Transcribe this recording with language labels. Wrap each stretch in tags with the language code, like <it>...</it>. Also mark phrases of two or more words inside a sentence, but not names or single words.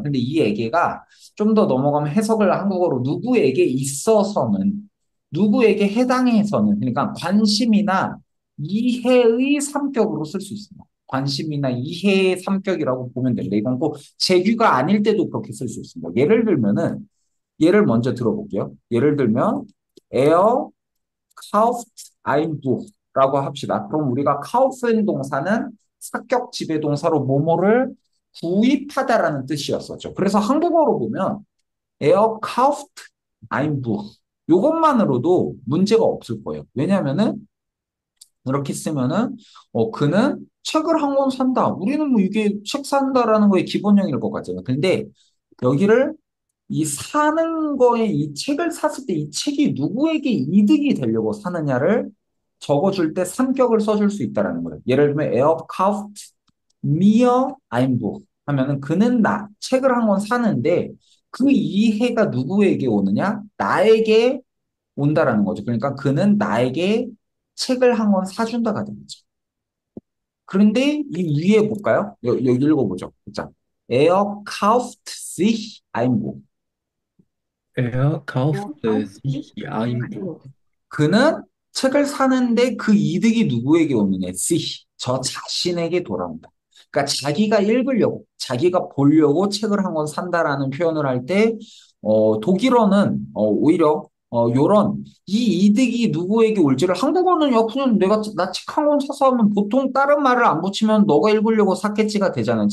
<ko>근데 이 에게가 좀 더 넘어가면 해석을 한국어로 누구에게 있어서는 누구에게 해당해서는 그러니까 관심이나 이해의 삼격으로 쓸 수 있습니다. 관심이나 이해의 삼격이라고 보면 됩니다. 이건 꼭 재규가 아닐 때도 그렇게 쓸 수 있습니다. 예를 들면은 예를 먼저 들어볼게요. 예를 들면</ko> <de>er kauft ein Buch</de> <ko>라고 합시다. 그럼 우리가 kaufen 동사는 사격 지배 동사로 뭐뭐를 구입하다라는 뜻이었었죠. 그래서 한국어로 보면</ko> <de>er kauft ein Buch</de> <ko>이것만으로도 문제가 없을 거예요. 왜냐하면은 이렇게 쓰면은 그는 책을 한 권 산다. 우리는 뭐 이게 책 산다라는 거의 기본형일 것 같잖아요. 근데 여기를 이 사는 거에 이 책을 샀을 때 이 책이 누구에게 이득이 되려고 사느냐를 적어줄 때 삼격을 써줄 수 있다라는 거예요. 예를 들면</ko> <de>er kauft mir ein Buch</de> <ko>하면은 그는 책을 한 권 사는데 그 이해가 누구에게 오느냐? 나에게 온다라는 거죠. 그러니까 그는 나에게 책을 한 권 사준다가 되겠죠. 그런데 이 위에 볼까요? 여기 읽어보죠. 자,</ko> <de>er kauft sich ein Buch. Er kauft sich ein Buch.</de> <ko>그는 책을 사는데 그 이득이 누구에게 오느냐? sich. 저 자신에게 돌아온다. 그러니까 자기가 읽으려고, 자기가 보려고 책을 한 권 산다라는 표현을 할 때, 독일어는 오히려 요런 이 이득이 누구에게 올지를 한국어는 그냥 내가 나 책 한 권 사서 하면 보통 다른 말을 안 붙이면 너가 읽으려고 샀겠지가 되잖아요.</ko>